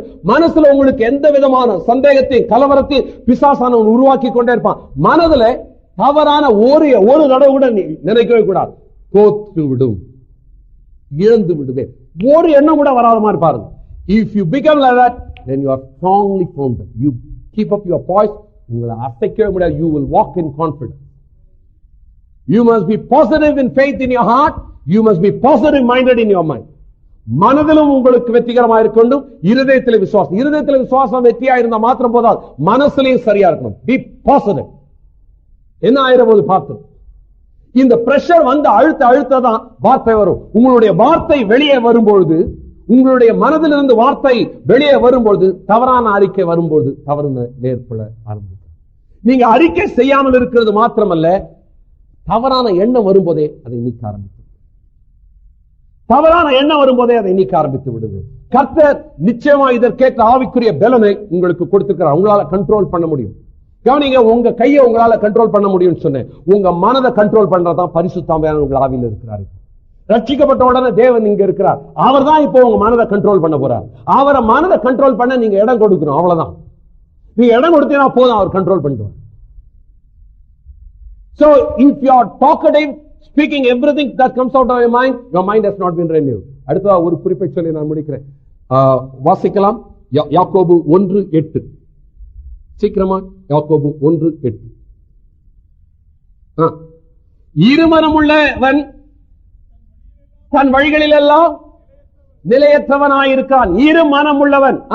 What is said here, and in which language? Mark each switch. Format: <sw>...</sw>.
<ta>மனசுல உங்களுக்கு எந்த விதமான சந்தேகத்தையும் கலவரத்தையும் பிசாசானவன் உருவாக்கி கொண்டே இருப்பான். மனதுல தவறான ஒரு தடவை கூட நினைக்கவே கூடாது. தோற்று விடும், இழந்து விடுவேன், ஒரு எண்ணம் கூட வராத மாதிரி பாருங்க.</ta> <en>If you become like that, then you are strongly founded. You keep up your poise.</en> <ta>உங்களை அசைக்கவே முடியாது.</ta> <en>You will walk in confidence. You must be positive in faith in your heart. You must be positive minded in your mind.</en> <ta>மனதிலும் உங்களுக்கு வெற்றிகரமாக இருக்கணும், இருதயத்தில் விசுவாசம். இருதயத்தில் விசுவாசம் வெற்றியா இருந்தா மாத்திரம் போதாது, மனசுலையும் சரியா இருக்கணும்.</ta> <en>Be positive.</en> <ta>என்ன ஆயிரம் போது பார்த்தோம், இந்த பிரஷர் வந்து அழுத்ததான் வார்த்தை வரும். உங்களுடைய வார்த்தை வெளியே வரும்பொழுது, உங்களுடைய மனதிலிருந்து வார்த்தை வெளியே வரும்பொழுது, தவறான அறிக்கை வரும்பொழுது தவறு ஏற்பட ஆரம்பிக்கும். நீங்க அறிக்கை செய்யாமல் இருக்கிறது மாத்திரமல்ல, தவறான எண்ணம் வரும்போதே அதை நீக்க ஆரம்பிக்கும். தவறான எண்ணம் வரும்போதே அதை நீக்க ஆரம்பித்து விடுது. கர்த்தர் நிச்சயமா இதற்கேற்ற ஆவிக்குரிய பலனை உங்களுக்கு கொடுத்திருக்கிறார். உங்களால கண்ட்ரோல் பண்ண முடியும். கவனிங்க, உங்க கையை உங்களால கண்ட்ரோல் பண்ண முடியும் சொன்னேன். உங்க மனதை கண்ட்ரோல் பண்றதான் பரிசுத்த ஆவியானவர் உங்கள் ஆவியில் இருக்கிறார். ரட்சிக்கப்பட்ட உடனே தேவன் இங்க இருக்கிறார். அவர் தான் இப்போ உங்க மனதை கண்ட்ரோல் பண்ண போறார். அவரை மனதை கண்ட்ரோல் பண்ண நீங்க இடம் கொடுக்கணும், அவ்வளவுதான். நீங்க இடம் கொடுத்தீங்கன்னா போதும், அவர் கண்ட்ரோல் பண்ணுவார்.</ta> <en>So if you are talkative, speaking everything that comes out of your mind has not been renewed.</en> <ta>அடுத்த ஒரு குறிப்பை சொல்லி நான் முடிக்கிறேன். வாசிக்கலாம், யாக்கோபு 1:8. சீக்கிரமா யாக்கோபு 1:8. இருமனமுள்ளவன் தன் வழிகளில் எல்லாம் நிலையற்றவனாயிருக்கான். இரு மனம் உள்ளவன்.</ta>